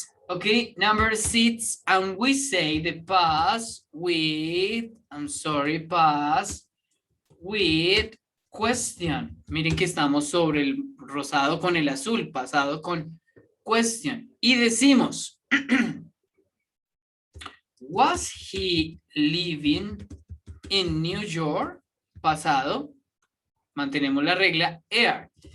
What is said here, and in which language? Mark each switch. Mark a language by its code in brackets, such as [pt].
[en] Okay, number 6, and we say the past with, past with question. [es] Miren que estamos sobre el rosado con el azul, pasado con question. Y decimos, [en] was he living in New York? [es] Pasado, mantenemos la regla, er.